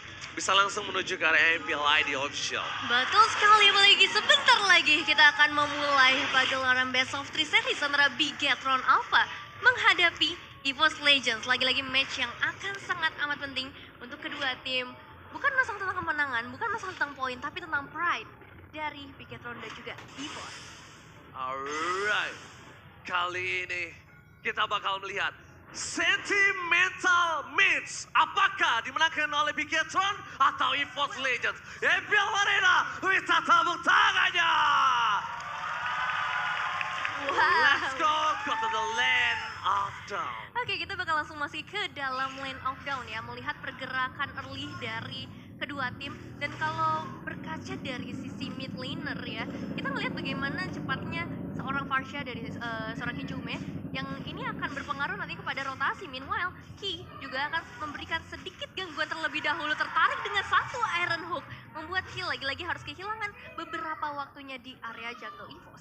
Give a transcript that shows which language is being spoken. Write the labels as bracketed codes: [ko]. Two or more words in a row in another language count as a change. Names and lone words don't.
[id] bisa langsung menuju ke area MPLID Official. Betul sekali, apalagi sebentar lagi kita akan memulai pagelaran [en] Best of 3 series [id] antara Bigetron Alpha menghadapi EVOS Legends. Lagi-lagi match yang akan sangat amat penting untuk kedua tim. Bukan masalah tentang kemenangan, bukan masalah tentang poin, tapi tentang pride dari Bigetron dan juga EVOS. Alright, kali ini kita bakal melihat Sentimental Meets. Apakah dimenangkan oleh Bigetron atau EVOS Legends? MPL Arena, minta tepuk tangannya. Wow. [en] Let's go to the land of down. [id] Oke, kita bakal langsung masuk ke dalam [en] lane of down [id] ya, melihat pergerakan early dari kedua tim. Dan kalau berkaca dari sisi [en] mid laner [id] ya, kita ngelihat bagaimana cepatnya seorang Farsha dari seorang Hijume yang ini akan berpengaruh nanti kepada rotasi. Meanwhile, Ki juga akan memberikan sedikit gangguan terlebih dahulu, tertarik dengan satu Iron Hook, membuat Ki lagi-lagi harus kehilangan beberapa waktunya di area jungle EVOS.